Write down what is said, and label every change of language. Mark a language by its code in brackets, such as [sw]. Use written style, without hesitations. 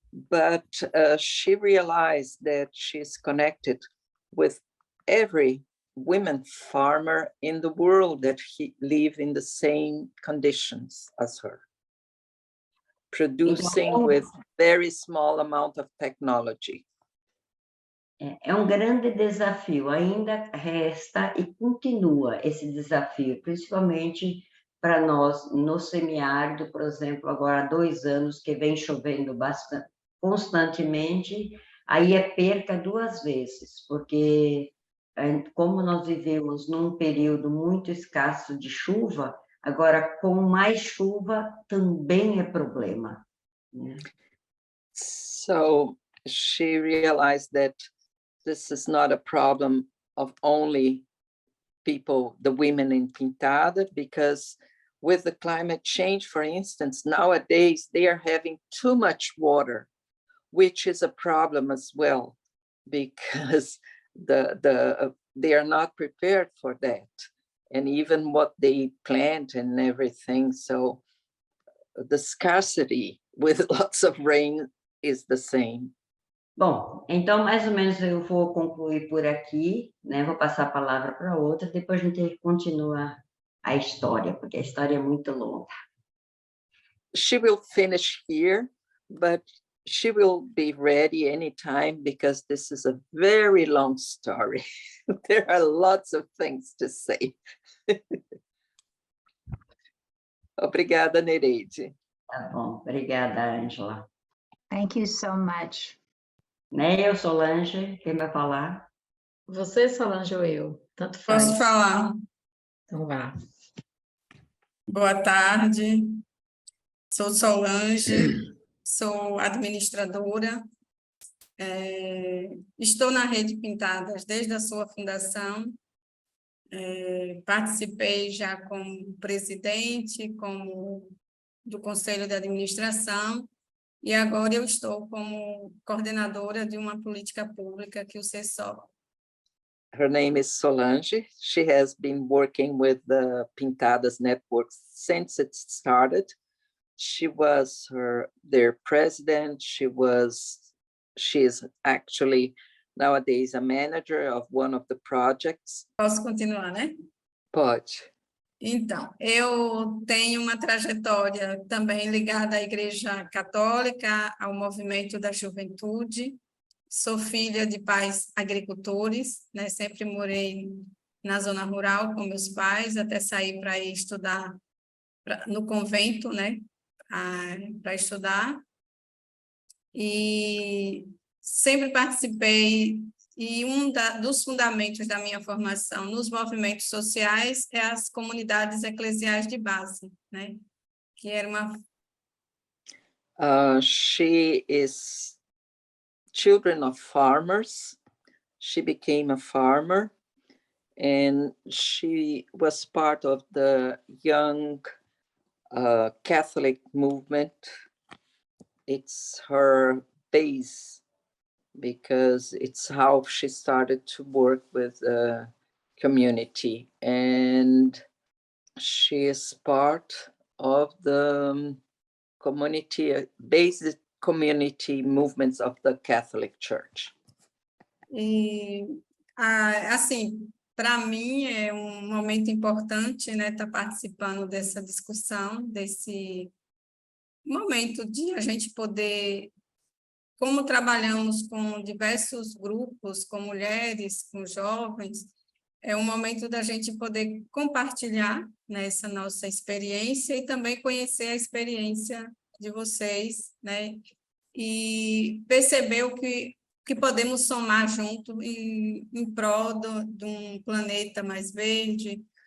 [en] but she realized that she's connected with every women farmer in the world that live in the same conditions as her, producing with very small amount of technology. [pt] É um grande desafio, ainda resta e continua esse desafio, principalmente para nós no semiárido, por exemplo, agora há 2 anos que vem chovendo bastante, constantemente, aí é perca 2 vezes, porque como nós vivemos num período muito escasso de chuva, agora com mais chuva também é problema, né? [en] So she realized that this is not a problem of only people, the women in Pintada, because with the climate change, for instance, nowadays they are having too much water, which is a problem as well, because they are not prepared for that, and even what they plant and everything. So the scarcity with lots of rain is the same. [pt] Bom, então mais ou menos eu vou concluir por aqui, né? Vou passar a palavra para outra, depois a gente continua a história, porque a história é muito longa. [en] She will finish here, but she will be ready anytime because this is a very long story. There are lots of things to say. [pt] Obrigada, Nereide. Tá bom, obrigada, Ângela. [en] Thank you so much. [pt] Né, eu, Solange, quem vai falar? Você, Solange, ou eu? Tanto faz. Posso falar? Então vá. Boa tarde, sou Solange, sou administradora, estou na Rede Pintadas desde a sua fundação, participei já como presidente, como do Conselho de Administração, e agora eu estou como coordenadora de uma política pública que o CESOP. [en] Her name is Solange. She has been working with the Pintadas Network since it started. She was their president. She is actually nowadays a manager of one of the projects. [pt] Posso continuar, né? Pode. Então, eu tenho uma trajetória também ligada à Igreja Católica, ao movimento da juventude. Sou filha de pais agricultores, né? Sempre morei na zona rural com meus pais, até sair para ir estudar no convento, né? Para estudar. E sempre participei, e dos fundamentos da minha formação nos movimentos sociais é as comunidades eclesiais de base, né? Que era uma... [en] She is children of farmers. She became a farmer, and she was part of the young Catholic movement. It's her base because it's how she started to work with the community, and she is part of the community-based community movements of the Catholic Church. [pt] E, assim, para mim é um momento importante, né, estar participando dessa discussão, desse momento de a gente poder, como trabalhamos com diversos grupos, com mulheres, com jovens, é um momento da gente poder compartilhar, né, essa nossa experiência e também conhecer a experiência de vocês, né, e perceber o que podemos somar junto em prol de um planeta mais verde.